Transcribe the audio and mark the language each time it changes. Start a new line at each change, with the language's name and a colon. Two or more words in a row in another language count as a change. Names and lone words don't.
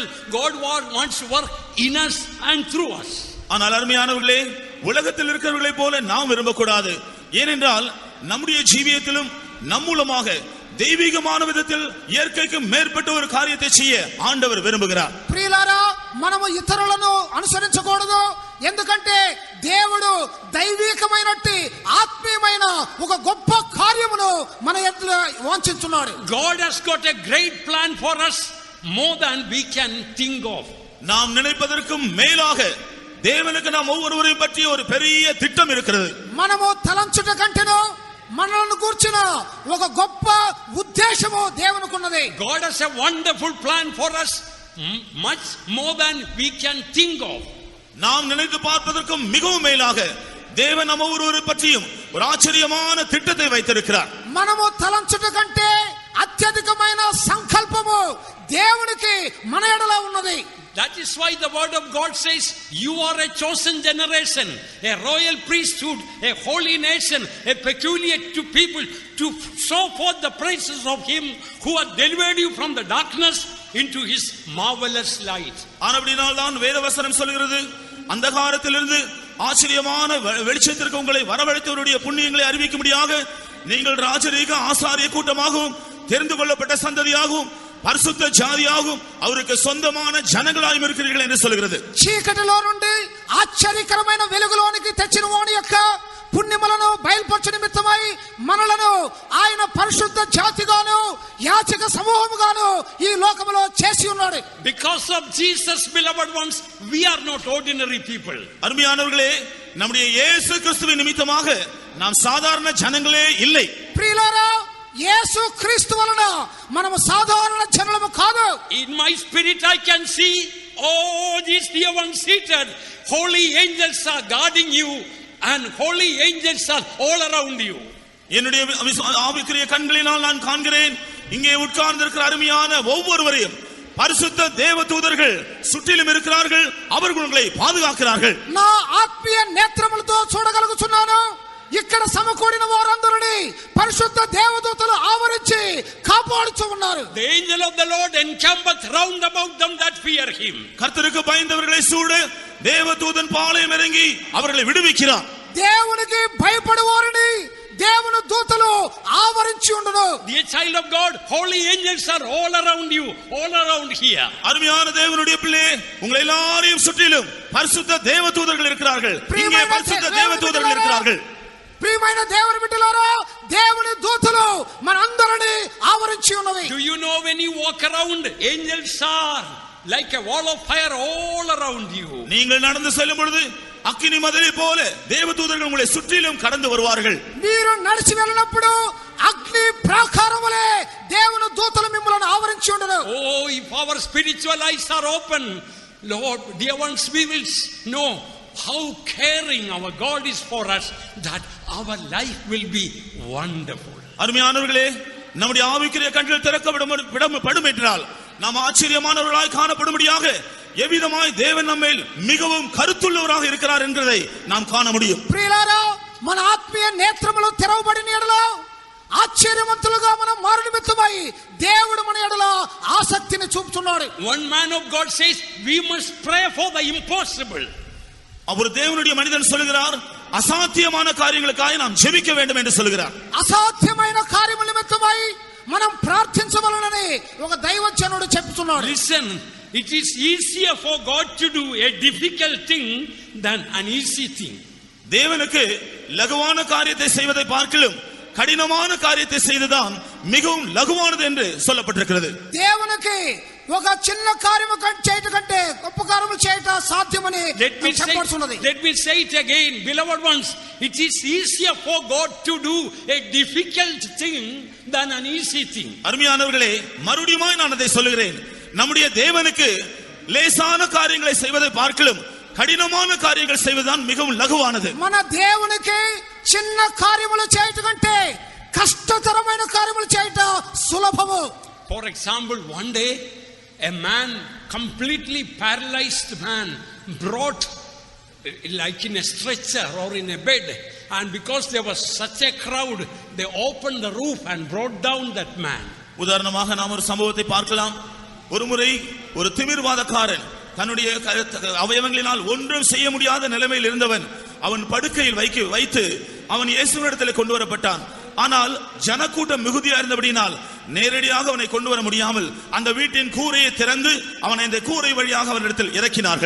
English: God wants to work in us and through us.
Tamil: ஆனால் அருமையானவர்களே, உலகத்தில் இருக்கிறவர்களை போல நாம் விரும்பக்கூடாது. ஏனென்றால் நம்முடைய ஜீவியத்திலும் நம் மூலமாக தெய்வீகமான விதத்தில் இயற்கைக்கு மேற்பட்ட ஒரு காரியத்தை செய்ய ஆண்டவர் விரும்புகிறார்.
Telugu: ప్రియులారా, మనము ఇతరులను అనుసరించకూడదు. ఎందుకంటే దేవుడు దైవికమైనట్టి ఆత్మీయమైన ఒక గొప్ప కార్యమును మన ఎదుట వాంఛిస్తున్నాడు.
English: God has got a great plan for us, more than we can think of.
Tamil: நாம் நினைப்பதற்கும் மேலாக தேவனுக்கு நாம் ஒவ்வொருவரையும் பற்றி ஒரு பெரிய திட்டம் இருக்கிறது.
Telugu: మనము తలంచుట కంటేనో మనల్ని కూర్చున్న ఒక గొప్ప ఉద్దేశము దేవునికి ఉన్నది.
English: God has a wonderful plan for us, much more than we can think of.
Tamil: நாம் நினைத்து பார்ப்பதற்கும் மிகவும் மேலாக தேவன் நம்ம ஒவ்வொருவரை பற்றியும் ஒரு ஆச்சரியமான திட்டத்தை வைத்திருக்கிறார்.
Telugu: మనము తలంచుట కంటే అత్యధికమైన సంకల్పము దేవునికి మన ఎడల ఉన్నది.
English: That is why the word of God says, you are a chosen generation, a royal priesthood, a holy nation, a peculiar to people, to show forth the praises of him who has delivered you from the darkness into his marvelous light.
Tamil: ஆனபடியால் தான் வேதவசனம் சொல்கிறது, அந்தகாரத்திலிருந்து ஆச்சரியமான வெளிச்சத்திற்கு உங்களை வரவழைத்தவருடைய புண்ணியங்களை அறிவிக்கும்படியாக நீங்கள் ராஜரீக ஆசாரிய கூட்டமாகவும் தெரிந்து கொள்ளப்பட்ட சந்ததியாகவும் பரிசுத்த ஜாதியாகவும் அவருக்கு சொந்தமான ஜனங்களாயும் இருக்கிறீர்கள் என்று சொல்கிறது.
Telugu: చీకటిలో నుండి ఆశ్చర్యకరమైన వెలుగులోనికి తెచ్చిన వాని యొక్క పుణ్యములను బయలుపరచు నిమిత్తమై మనలను ఆయన పరిశుద్ధ జాతిగాను యాచక సమూహముగాను ఈ లోకములో చేసి ఉన్నాడు.
English: Because of Jesus, beloved ones, we are not ordinary people.
Tamil: அருமையானவர்களே, நம்முடைய இயேசு கிறிஸ்துவின் நிமித்தமாக நாம் சாதாரண ஜனங்களே இல்லை.
Telugu: ప్రియులారా, యేసు క్రీస్తు వలన మనము సాధారణ జనులము కాదు.
English: In my spirit I can see all these dear ones seated. Holy angels are guarding you and holy angels are all around you.
Tamil: என்னுடைய ஆவிக்குரிய கண்களினால் நான் காண்கிறேன், இங்கே உட்கார்ந்திருக்கிற அருமையான ஒவ்வொருவரையும் பரிசுத்த தேவதூதர்கள் சுற்றிலும் இருக்கிறார்கள், அவர்கள் உங்களை பாதுகாக்கிறார்கள்.
Telugu: నా ఆత్మీయ నేత్రములతో చూడగలుగుతున్నాను, ఇక్కడ సమకూడిన వారందరినీ పరిశుద్ధ దేవదూతలు ఆవరించి కాపాడుచూ ఉన్నారు.
English: The angel of the Lord encampeth round about them that fear him.
Tamil: கர்த்தருக்கு பயந்தவர்களை சூழ தேவதூதன் பாளையம் இறங்கி அவர்களை விடுவிக்கிறார்.
Telugu: దేవునికి భయపడేవారిని దేవుని దూతలు ఆవరించి ఉండును.
English: Dear child of God, holy angels are all around you, all around here.
Tamil: அருமையான தேவனுடைய பிள்ளையே, உங்களை எல்லாரையும் சுற்றிலும் பரிசுத்த தேவதூதர்கள் இருக்கிறார்கள். இங்கே பரிசுத்த தேவதூதர்கள் இருக்கிறார்கள்.
Telugu: ప్రియమైన దేవుని బిడ్డలారా, దేవుని దూతలు మనందరినీ ఆవరించి ఉన్నవి.
English: Do you know when you walk around, angels are like a wall of fire all around you.
Tamil: நீங்கள் நடந்து செல்லும் பொழுது அக்கினி மதிலை போல தேவதூதர்கள் உங்களை சுற்றிலும் கடந்து வருவார்கள்.
Telugu: మీరు నడిచి వెళ్ళినప్పుడు అగ్ని ప్రాకారం వలె దేవుని దూతలు మిమ్మల్ని ఆవరించి ఉండును.
English: Oh, if our spiritual eyes are open, Lord, dear ones, we will know how caring our God is for us, that our life will be wonderful.
Tamil: அருமையானவர்களே, நம்முடைய ஆவிக்குரிய கண்கள் திறக்கப்படும் என்றால் நாம் ஆச்சரியமானவர்களாய் காணப்படும்படியாக எவ்விதமாய் தேவன் நம்மேல் மிகவும் கருத்துள்ளவராக இருக்கிறார் என்கிறதை நாம் காண முடியும்.
Telugu: ప్రియులారా, మన ఆత్మీయ నేత్రములు తెరవబడిన ఎడల ఆశ్చర్యవంతులుగా మనం మారు నిమిత్తమై దేవుడు మన ఎడల ఆసక్తిని చూపుతున్నాడు.
English: One man of God says we must pray for the impossible.
Tamil: அவர் தேவனுடைய மனிதன் சொல்கிறார், அசாத்தியமான காரியங்களுக்காக நாம் ஜெபிக்க வேண்டும் என்று சொல்கிறார்.
Telugu: అసాధ్యమైన కార్యముల నిమిత్తమై మనం ప్రార్థించవలెనని ఒక దైవజనుడు చెప్తున్నాడు.
English: Listen, it is easier for God to do a difficult thing than an easy thing.
Tamil: தேவனுக்கு லகுவான காரியத்தை செய்வதை பார்க்கிலும் கடினமான காரியத்தை செய்துதான் மிகவும் லகுவானது என்று சொல்லப்பட்டிருக்கிறது.
Telugu: దేవునికి ఒక చిన్న కార్యము చేయటం కంటే గొప్ప కార్యములు చేయటం సాధ్యమని చెప్పబడుతున్నది.
English: Let me say it again, beloved ones, it is easier for God to do a difficult thing than an easy thing.
Tamil: அருமையானவர்களே, மறுபடியும் நான் அதை சொல்லுகிறேன். நம்முடைய தேவனுக்கு லேசான காரியங்களை செய்வதை பார்க்கிலும் கடினமான காரியங்கள் செய்வதுதான் மிகவும் லகுவானது.
Telugu: మన దేవునికి చిన్న కార్యములు చేయటం కంటే కష్టతరమైన కార్యములు చేయటం సులభము.
English: For example, one day a man, completely paralyzed man, brought like in a stretcher or in a bed, and because there was such a crowd, they opened the roof and brought down that man.
Tamil: உதாரணமாக நாம் ஒரு சம்பவத்தை பார்க்கலாம். ஒருமுறை ஒரு திமிர்வாதக்காரன் தன்னுடைய அவயவங்களினால் ஒன்றும் செய்ய முடியாத நிலைமையில் இருந்தவன் அவன் படுக்கையில் வைத்து அவன் இயேசுவினிடத்தில் கொண்டு வரப்பட்டான். ஆனால் ஜனக்கூட்டம் மிகுதியா இருந்தபடினால் நேரடியாக அவனை கொண்டு வர முடியாமல் அந்த வீட்டின் கூரையை திறந்து அவனை இந்த கூரை வழியாக அவரிடத்தில் இறக்கினார்கள்.